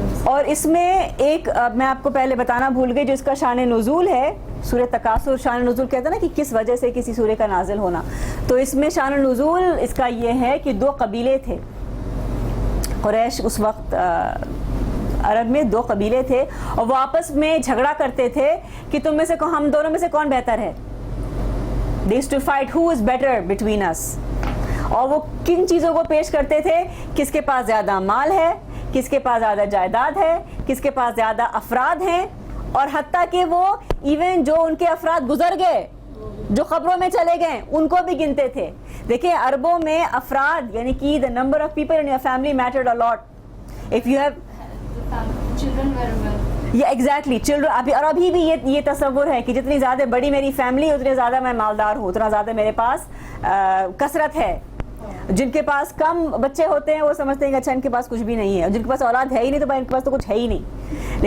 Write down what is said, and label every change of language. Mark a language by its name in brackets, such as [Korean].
[Urdu] اور اس میں ایک میں آپ کو پہلے بتانا بھول گئی, جو اس کا شان نزول ہے, سورہ تکاثر شان نزول کہتے ہیں نا کہ کس وجہ سے کسی سورہ کا نازل ہونا. تو اس میں شان نزول اس کا یہ ہے کہ 2 قبیلے تھے. قریش اس وقت عرب میں 2 قبیلے تھے, اور وہ آپس میں جھگڑا کرتے تھے کہ تم میں سے ہم دونوں میں سے کون بہتر ہے. [English] They used to fight who is better between us. اور وہ کن چیزوں کو پیش کرتے تھے, کس کے پاس زیادہ مال ہے, کس کے پاس زیادہ جائیداد ہے, کس کے پاس زیادہ افراد ہیں, اور حتیٰ کہ وہ ایون جو ان کے افراد گزر گئے, جو قبروں میں چلے گئے, ان کو بھی گنتے تھے. [Urdu] دیکھیں عربوں میں افراد یعنی کہ [English] the number of people in your family mattered a lot. If you have children were well. [Urdu] یہ ایگزیکٹلی چلڈرن, اور ابھی بھی یہ تصور ہے کہ جتنی زیادہ بڑی میری فیملی اتنے زیادہ میں مالدار ہوں, اتنا زیادہ میرے پاس کثرت ہے. جن کے پاس کم بچے ہوتے ہیں وہ سمجھتے ہیں کہ اچھا ان کے پاس کچھ بھی نہیں ہے, اور جن کے پاس اولاد ہے ہی نہیں تو بھائی ان کے پاس تو کچھ ہے ہی نہیں.